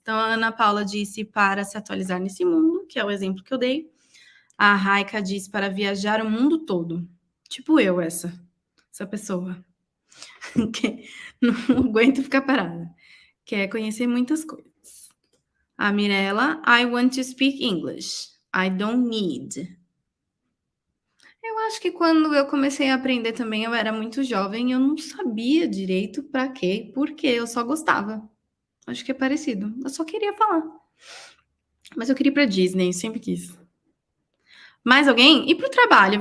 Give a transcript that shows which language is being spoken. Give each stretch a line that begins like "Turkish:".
Portuguese: Então, a Ana Paula disse para se atualizar nesse mundo, que é o exemplo que eu dei. A Raika disse para viajar o mundo todo. Tipo eu, essa pessoa. Que não aguento ficar parada. Quer conhecer muitas coisas.
English: A Mirella, I want to speak English. I don't need.
Portuguese: Eu acho que quando eu comecei a aprender também, eu era muito jovem e eu não sabia direito para quê, por quê, eu só gostava. Acho que é parecido. Eu só queria falar. Mas eu queria ir para Disney, sempre quis. Mais alguém? E para o trabalho?